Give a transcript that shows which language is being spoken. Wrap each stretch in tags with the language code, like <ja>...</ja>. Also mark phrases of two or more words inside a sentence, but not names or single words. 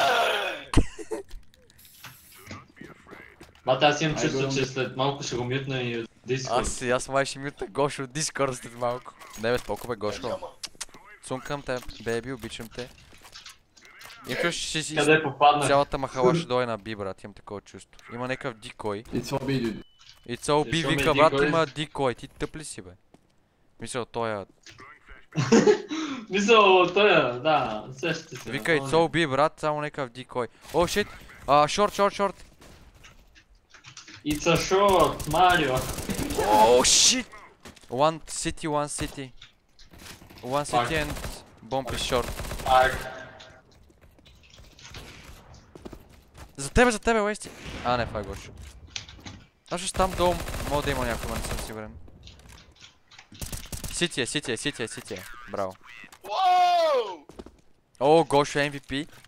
<bg>Бата, аз имам чувство, че след малко ще го мютна и от Discord. Аз май ще мютна Гошо от Discord след малко. Не бе, споко бе, Гошо. Цункам те, беби, обичам те. Къде попаднах? Цялата махала ще дойде на B, брат, имам такова чувство. Има някакъв дикой.</bg> <en>It's all B, dude. It's all B,</en> <bg>вика, брат, има дикой. Ти тъп ли си, бе? Мисля, той Мисля, той да, сещате се. Вика,</bg> <en>it's all B,</en> <bg>брат, само някакъв дикой.</bg> <en>Oh, shit! Short. It's a short, Mario. О, shit! One city. One city and bomb is short.</en> <bg>За тебе, Уести! Не, това е Гошо. Аз там долу мога да има някой, но не съм сигурен. Сити е. Браво. О, Гошо MVP.</bg>